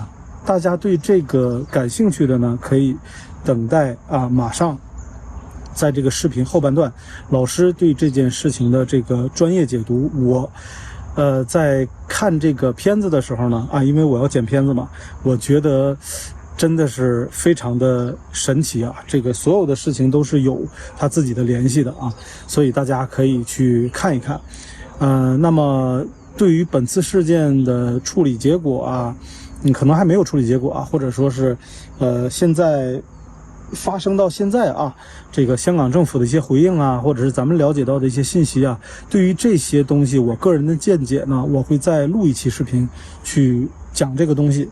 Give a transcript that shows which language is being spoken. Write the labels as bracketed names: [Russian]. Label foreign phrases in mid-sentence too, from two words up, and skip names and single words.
[Chinese] 大家對這個感興趣的呢，可以等待啊，馬上在這個視頻後半段，老師對這件事情的這個專業解讀。我在看這個片子的時候呢，因為我要剪片子嘛，我覺得真的是非常的神奇啊，這個所有的事情都是有它自己的聯繫的啊，所以大家可以去看一看。那麼對於本次事件的處理結果啊，可能還沒有處理結果啊，或者說是現在發生到現在啊，這個香港政府的一些回應啊，或者是咱們了解到的一些信息啊，對於這些東西我個人的見解呢，我會再錄一期視頻去講這個東西。